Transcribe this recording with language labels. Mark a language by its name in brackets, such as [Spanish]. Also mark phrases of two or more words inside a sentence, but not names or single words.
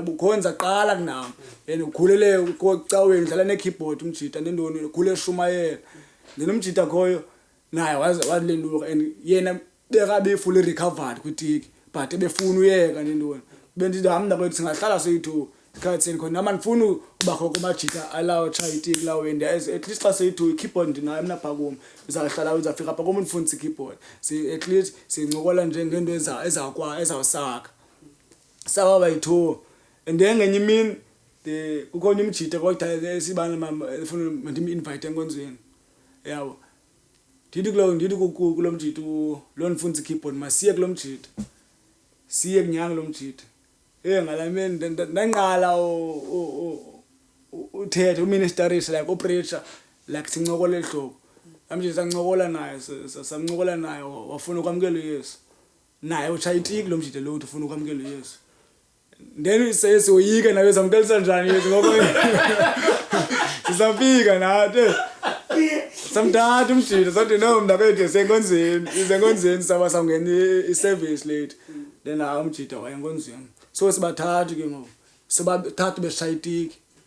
[Xhosa] bukhonza qala kunami ukhulele kucaweni dlala ne-keyboard umjita nendoni ukhule eshumayela nomjita khoyo naye wazilenduka and yena bekabe [English] fully recovered [Xhosa] kwitiki but ebefuna uyeka nendoni bendithi hamna kwethu singahlala soyi-2 ikhathini khona nama ndifuna ubakho kumajita alawo tshaya itiki lawo [English] and at least [Xhosa] xa soyi-2 i-keyboard ndinayo mna phaa kum uzawuhlala uzawufika phaa kum ndifundisa i-keyboard [English] at least [Xhosa] sincokola nje ngento ezawusaka sawa bayi-2 [English] and then [Xhosa] ngenye imini kukhona imjita kodwa sibana ndifuna ndim-invite enkonzweni yabo ndithi kulo mjita lo ndifundisa i-keyboard masiye kulo mjita siye kunyanga lo mjita ngalameni ndanqala uthethe uministerish like upreacher like sincokola ehlobo amje sancokola naye samncokola naye wafuna ukwamkela uYesu naye utshaya itiki lo mjita lo ufuna ukwamkela uYesu then siyoyika nawe samkelisa njani Yesu ngoko sizafika nathi samthatha umjita sathi no mntakwethu isenkonzweni saba sangena i-service late then umjita wayenkonzweni so sibathathu ke ngoku sibathathu beshayitiki